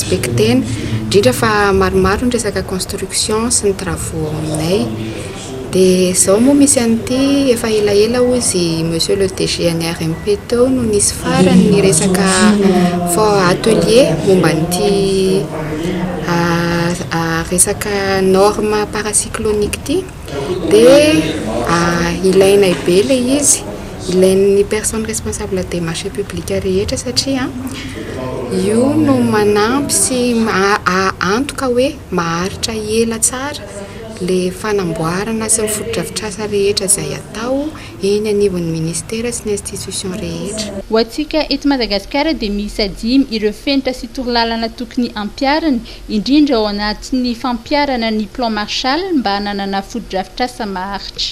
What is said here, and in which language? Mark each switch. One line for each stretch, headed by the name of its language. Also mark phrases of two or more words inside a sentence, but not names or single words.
Malagasy: respectena indrindra fa maromaro ny resaka construction sy ny travaux aminay dia izao moa misy an'ity efa elaela ozy
French: monsieur le DG
Malagasy: any RMP teo no nisy farany ny resaka atelier momba n'ity resaka
French: norme paracyclonique
Malagasy: ity dia ilaina be le izy ilain'ny
French: personne responsable des marchés publics
Malagasy: rehetra satria io no manampy sy antoka hoe maharitra ela tsara le fanamboarana sy ny fotodrafitrasa rehetra izay atao eny anivon'ny ministera sy ny institution rehetra. Ho antsika eto Madagasikara dia miisa 5 ireo fenitra sy torolalana tokony ampiarina indrindra ao anatin'ny fampiarana ny plan Marshall mba hananana fotodrafitrasa maharitra.